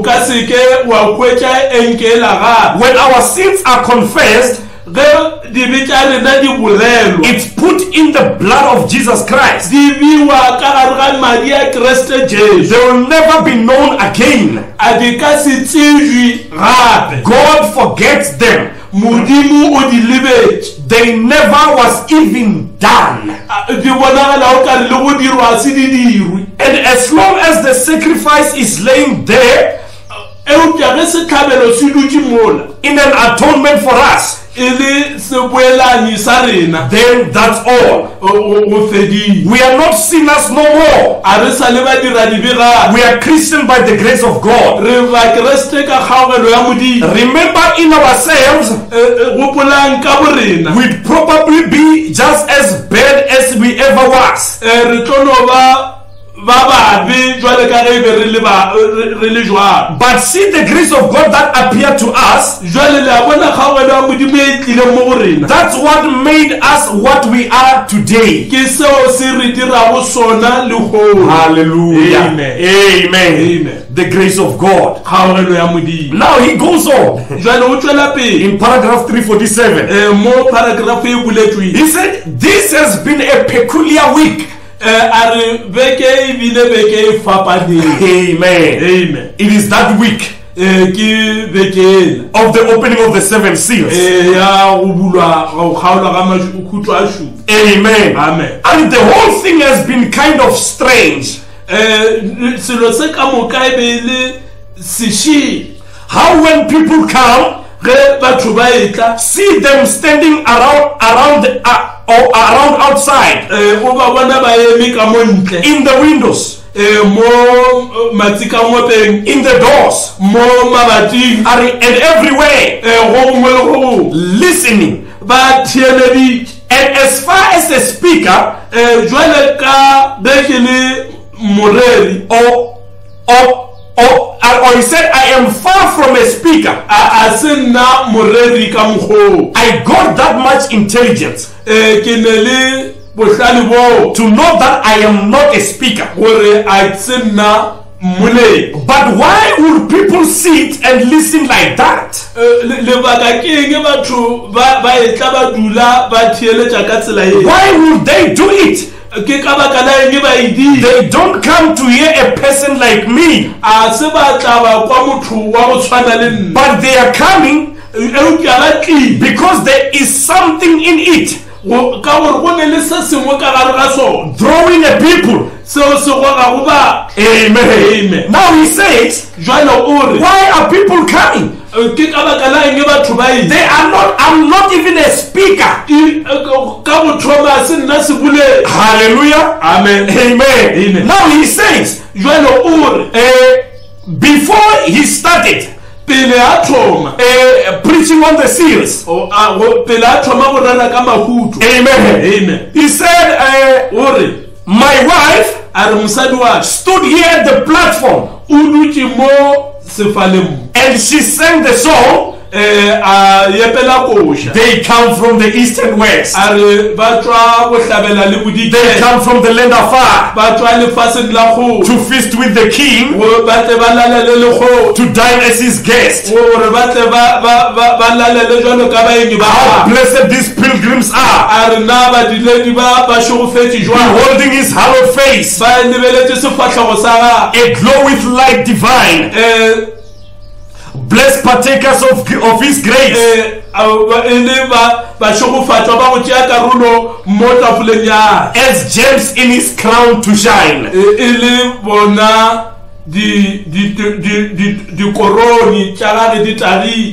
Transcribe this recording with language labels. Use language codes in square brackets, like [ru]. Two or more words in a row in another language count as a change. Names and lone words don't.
[en] When our sins are confessed, it's put in the blood of Jesus Christ. They will never be known again. God forgets them [nso] modimo o di lebetse. [en] They never was even done. [nso] Di bonagala o ka re le go dirwa se di dirwe. [en] And as long as the sacrifice is laying there [nso] Eupša ge setlhabelo se dutše mola [en] in an atonement for us, [nso] e le seboelanyi sa rena, [en] then that's all. [nso] go fedile. [en] We are not sinners no more. [nso] A re sa le badira dibegabe. [en] We are Christian by the grace of God. [nso] Re bakreste ka kgaogelo ya modimo. [en] Remember, in ourselves, [nso] gopolang ka borena [en] we'd probably be just as bad as we ever was. [nso] re tlo no ba babe jwale ka ge be re le jwalo. [en] But see the grace of God that appeared to us. [nso] Jwale le a bona kgaogelo ya modimo e tlileng mo go rena. [en] That's what made us what we are today. [nso] Ke seo se re dirago sona le kgolo. [en] Hallelujah. Amen. Amen. Amen. The grace of God. [nso] Kgaogelo ya modimo. [en] Now he goes on [nso] Jwale o tswela pele [en] in paragraph 347. [nso] mo paragraph e buletsweng. [en] He said, this has been a peculiar week. [nso] A re beke e bile beke e fapaneng. [en] Amen. Amen. It is that week [nso] Ke beke [en] of the opening of the seven seals. [nso] ya go bulwa go kgaolwa ga makhutlo a shupa. [en] Amen. Amen. And the whole thing has been kind of strange. [nso] Selo se ka moka e be le sešeng. [en] How when people come, [nso] Ge batho ba etla [en] see them standing around outside [nso] o ba bona ba eme ka mo ntle [en] in the windows, [nso] mo matsikangopeng, [en] in the doors, [nso] mo mabating, [en] and everywhere, [nso] go gongwe le go gongwe [en] listening. [nso] ba thieleditše. [en] And as far as the speaker [nso] Jwale ka beke le moreri [en] or he said, I am far from a speaker. [nso] a se nna moreri ka mokgoo. [en] I got that much intelligence [nso] Ke ne le bohlale bo [en] to know that I am not a speaker. [nso] gore a se nna moleng. [en] But why would people sit and listen like that? [nso] Lebaka ke eng batho ba etla ba dula ba thieletša ka tsela e? [en] Why would they do it? [nso] Ke ka baka la eng ba e dile? [en] They don't come to hear a person like me, [nso] A se ba tla ba kwa motho wa go tshwana le nna. [en] but they are coming [nso] Eupša ba tlile [en] because there is something in it [nso] ka gore go ne le se sengwe ka gare ga sona [en] drawing a people. [nso] seo se gogago ba. [en] Amen. Amen. Now he says, [nso] Jwale o re [en] why are people coming? [nso] ke ka baka la eng batho ba ile? [en] They are not, I'm not even a speaker. [nso] Ka go thoma se nna se bule. [en] Hallelujah. Amen. Amen. Amen. Now he says, [nso] Jwale o re [en] before he started [nso] pele a thoma [en] preaching on the seals, [nso] pele a thoma go rera ka makhutlo. [en] amen. Amen. He said, [nso] O re [en] my wife [nso] a re mosadi wa [en] stood here at the platform [nso] o dutše mo sefaleng [en] and she sang the song. [nso] a yepela koša. [en] They come from the east and west. [nso] A re ba tswa bohlabela le [en] They [nso] bodikela, [en] come from the land afar [nso] ba tswa lefaseng la kgolo, [en] to feast with the king, [nso] gore ba tle ba lalele le kgolo, [en] to dine as his guest. [nso] gore ba tle ba lalele jwalo ka baenyi ba [en] How [nso] gagwe. [en] blessed these pilgrims are, [nso] A re na badiledi ba šogofetše jwalo, [en] beholding his hallowed face, [nso] ba lebeletše sefatlhego sa gagwe. [en] aglow with light divine, blessed partakers of his grace, [nso] E le ba šogofatšwa ba go tšea karolo mo tafoleng ya [en] as gems in his crown to shine. [nso] e le bona dikoroni tša gage di tagile.